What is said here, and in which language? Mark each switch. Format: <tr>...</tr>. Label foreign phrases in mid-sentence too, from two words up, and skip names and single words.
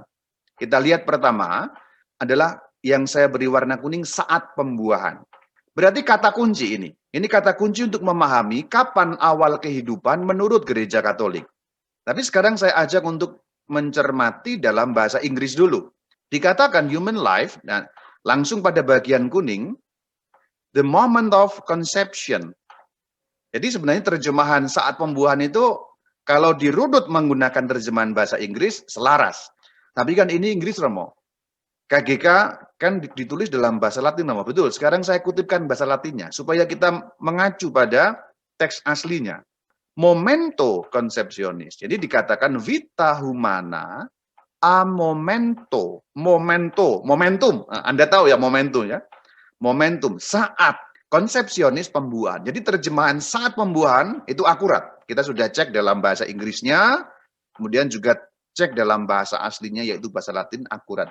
<id>Kita lihat pertama adalah yang saya beri warna kuning saat pembuahan. Berarti kata kunci ini. Ini kata kunci untuk memahami kapan awal kehidupan menurut gereja Katolik. Tapi sekarang saya ajak untuk mencermati dalam bahasa Inggris dulu. Dikatakan</id> <en>human life,</en> <id>dan langsung pada bagian kuning,</id> <en>the moment of conception.</en> <id>Jadi sebenarnya terjemahan saat pembuahan itu, kalau dirudut menggunakan terjemahan bahasa Inggris, selaras. Tapi kan ini Inggris, Romo. KGK kan ditulis dalam bahasa Latin, Romo. Betul, sekarang saya kutipkan bahasa Latinnya, supaya kita mengacu pada teks aslinya.</id> <la>Momento conceptionis.</la> <id>Jadi dikatakan</id> <la>vita humana a momentum.</la> <id>Anda tahu ya momentum ya. Momentum, saat konsepsionis pembuahan. Jadi terjemahan saat pembuahan itu akurat. Kita sudah cek dalam bahasa Inggrisnya, kemudian juga cek dalam bahasa aslinya yaitu bahasa Latin akurat.</id>